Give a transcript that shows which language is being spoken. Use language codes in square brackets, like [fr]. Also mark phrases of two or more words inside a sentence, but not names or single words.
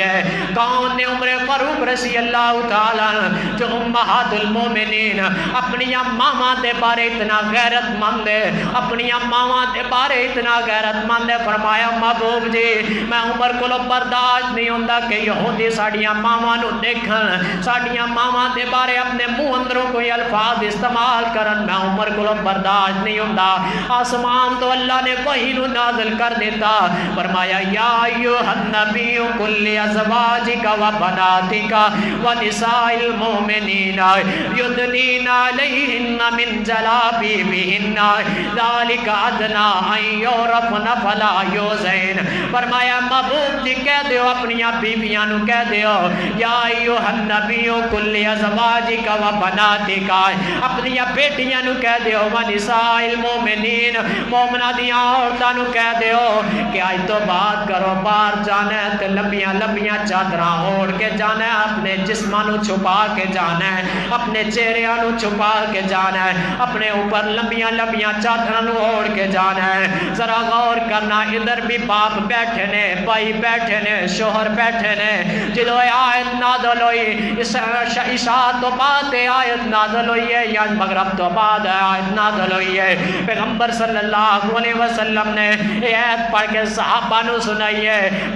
[pa] کون نے عمر فاروق [ar] رضی اللہ تعالی [pa] جو امہات المومنین اپنی ماما دے بارے اتنا غیرت مند ہے، اپنی ماما دے بارے اتنا غیرت مند ہے، فرمایا محبوب جی میں عمر کو برداشت نہیں ہوندا کہ یہودی ساڈیاں ماما نو دیکھن، ساڈیاں ماما دے بارے اپنے منہ اندروں کوئی الفاظ استعمال کرن، میں عمر کو برداشت نہیں ہوندا۔ آسمان تو اللہ نے وحی نو نازل کر دیتا، فرمایا [ar] یا ایھا النبی قل لازواجک و بناتک و نساء المؤمنین یدنین علیہن من جلابیبہن ذالک ادنی ان یعرفن فلا یؤذین۔ [pa] فرمایا محبوب جی کہہ دیو اپنی بیویاں نو کہہ دیو، [ar] یا ایھا النبی قل لازواجک و بناتک [pa] اپنی بیٹیاں نو کہہ دیو [ar] و نساء المومنین [pa] مومنہ دیاں عورتاں نو کہہ دیو کہ آج تو بات کرو باہر جانا ہے تے لمبیاں لمبیاں چادراں اوڑھ کے جانا ہے، اپنے جسماں نو چھپا کے جانا ہے، اپنے چہریاں نو چھپا کے جانا ہے، اپنے اوپر لمبیاں لمبیاں چادراں نو اوڑھ کے جانا ہے۔ ذرا غور کرنا، ادھر بھی باپ بیٹھے نے، بھائی بیٹھے نے، شوہر بیٹھے نے، جدو آیت نازل ہوئی عشاء تو بعد آیت نازل ہوئی ہے یا مغرب تو بعد آیت نازل ہوئی ہے، پیغمبر [ar] صلی اللہ علیہ وسلم [pa] نے یہ آیت پڑھ کے صحابہ نو سنائی ہے۔